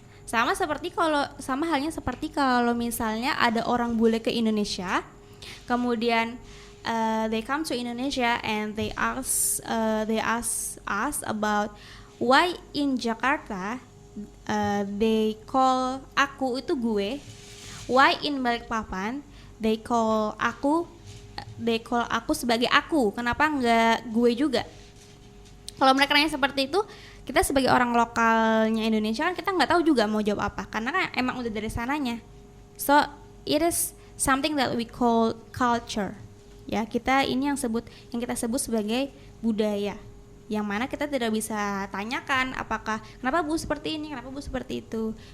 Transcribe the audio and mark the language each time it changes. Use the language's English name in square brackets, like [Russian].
[Indonesian] Sama halnya seperti kalau misalnya ada orang bule ke Indonesia, kemudian [English] they come to Indonesia and they ask us about why in Jakarta they call [Indonesian] aku itu gue, [English] why in Balikpapan they call [Indonesian] aku sebagai aku, kenapa nggak gue juga? Kalau mereka nanya seperti itu, kita sebagai orang lokalnya Indonesia kan kita nggak tahu juga mau jawab apa, karena kan emang udah dari sananya. [English] So it is something that we call culture. [Indonesian] Ya, ini yang kita sebut sebagai budaya, yang mana kita tidak bisa tanyakan apakah kenapa Bu seperti ini, kenapa Bu seperti itu.